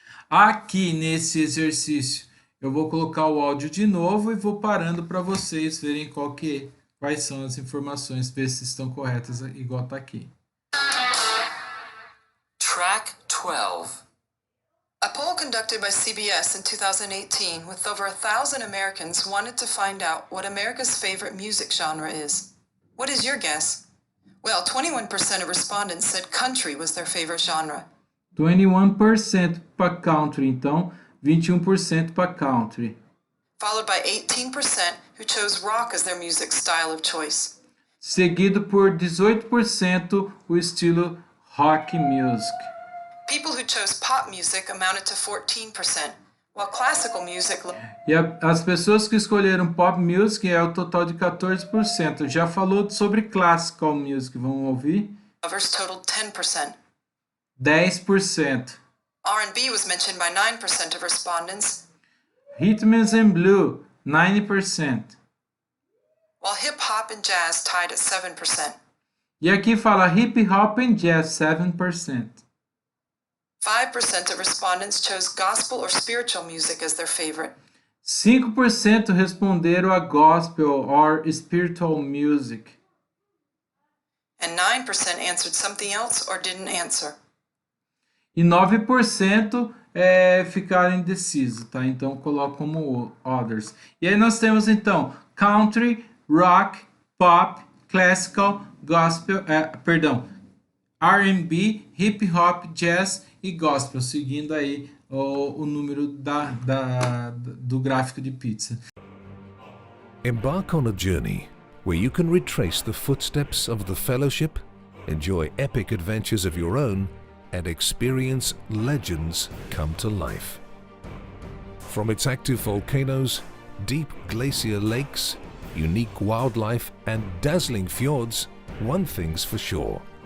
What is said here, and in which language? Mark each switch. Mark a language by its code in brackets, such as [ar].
[pt] Aqui nesse exercício, eu vou colocar o áudio de novo e vou parando para vocês verem quais são as informações, ver se estão corretas, igual tá aqui. [en] Track 12. A poll conducted by CBS in 2018 with over 1,000 Americans wanted to find out what America's favorite music genre is. What is your guess? Well, 21% of respondents said country was their favorite genre. [pt] 21% para country, então 21% para country. [en] Followed by 18% who chose rock as their music style of choice. [pt] Seguido por 18% o estilo rock music. [en] People who chose pop music amounted to 14%, while classical music... [pt] E as pessoas que escolheram pop music é o total de 14%. Já falou sobre classical music, vamos ouvir? [en] Lovers totaled 10%. 10%. R&B was mentioned by 9% of respondents. Rhythms and Blue, 90%. While hip-hop and jazz tied at 7%. [pt] E aqui fala hip hop and jazz, 7%. [en] 5% of respondents chose gospel or spiritual music as their favorite. [pt] 5% responderam a gospel or spiritual music. [en] And 9% answered something else or didn't answer. [pt] E 9% ficaram indecisos, tá? Então coloco como others. E aí nós temos então country, rock, pop, classical, gospel, R&B, hip hop, jazz e gospel, seguindo aí o número do gráfico de pizza. [en] Embark on a journey where you can retrace the footsteps of the fellowship, enjoy epic adventures of your own, and experience legends come to life. From its active volcanoes, deep glacier lakes, unique wildlife, and dazzling fjords, one thing's for sure.